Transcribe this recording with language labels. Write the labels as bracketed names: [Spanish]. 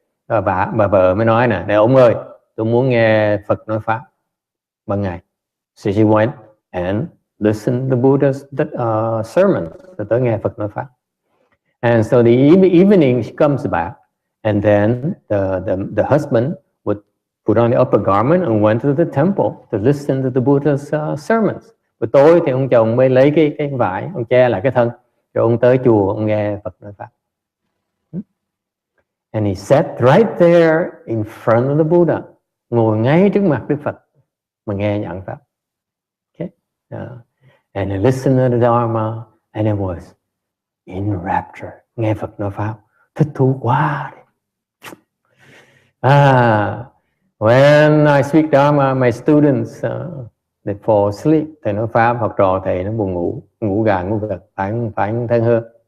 [Vietnamese] Bà vợ mới nói nè, "Này ông ơi, tôi muốn nghe Phật nói pháp ban ngày." [English] So she went and listened to the Buddha's sermons. [Vietnamese] Rồi tới nghe Phật nói pháp. [English] And so the evening she comes back, and then the husband would put on the upper garment and went to the temple to listen to the Buddha's sermons. [Vietnamese] Buổi tối thì ông chồng mới lấy cái vải, ông che lại cái thân, rồi ông tới chùa, ông nghe Phật nói pháp. [English] And he sat right there in front of the Buddha, [Vietnamese] ngồi ngay trước mặt Đức Phật mà nghe giảng pháp. [English] Okay. And he listened to the Dharma, and it was in rapture. [Vietnamese] Nghe Phật nói pháp, thích thú quá. [English] When I speak Dharma, my students they fall asleep. [Vietnamese] Thầy nói pháp, học trò thầy nó buồn ngủ gà ngủ gật, phải thân hơn.